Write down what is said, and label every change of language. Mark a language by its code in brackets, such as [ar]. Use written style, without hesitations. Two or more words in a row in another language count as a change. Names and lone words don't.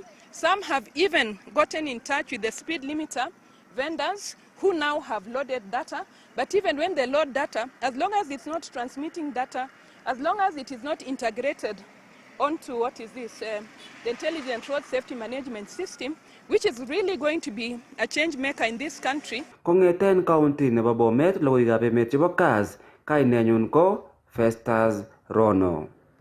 [en] Some have even gotten in touch with the speed limiter vendors who now have loaded data, but even when they load data, as long as it's not transmitting data, as long as it is not integrated onto what is this, the Intelligent Road Safety Management System, which is really going to be a change maker in this country. [kln] Kongeten county nebo Bomet, logoiwekab emet chebo Kass, kainenyun ko Festus Rono.